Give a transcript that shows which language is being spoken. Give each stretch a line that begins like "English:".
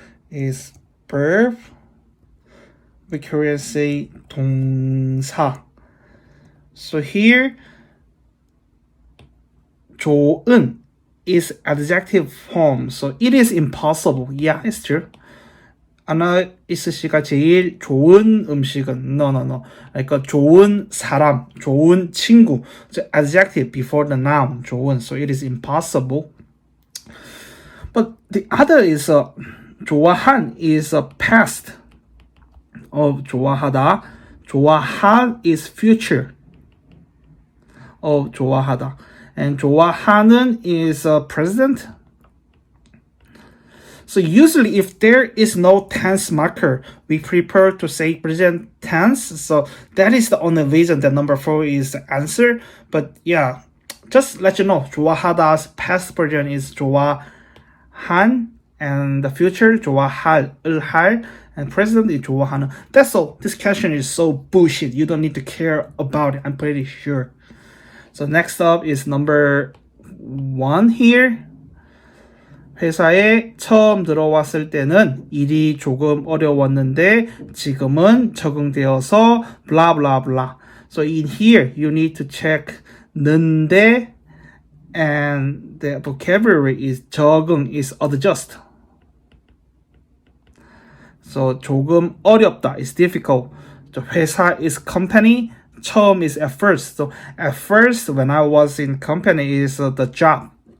English: Is verb. We Korean say 동사. So here, 좋은 is adjective form. So it is impossible. Yeah, it's true.
Korean: 아나이스 씨가 제일 좋은 음식은
English: no.
Korean: 그러니까 좋은 사람, 좋은 친구.
English: So adjective before the noun, 좋은. So it is impossible. But the other is 좋아한 is a past of 좋아하다. 좋아할 is future of 좋아하다. And 좋아하는 is present. So usually if there is no tense marker, we prefer to say present tense. So that is the only reason that number 4 is the answer. But yeah, just let you know, 좋아하다's past version is 좋아한, and the future 좋아할, 을할, and present is 좋아하는. That's all. This question is so bullshit. You don't need to care about it. I'm pretty sure. So next up is number 1 here.
Korean: 회사에 처음 들어왔을 때는 일이 조금 어려웠는데 지금은 적응되어서 blah blah blah.
English: So in here you need to check 는데 and the vocabulary is 적응 is adjust. So 조금 어렵다 is difficult. So 회사 is company. 처음 is at first. So at first when I was in company is the job.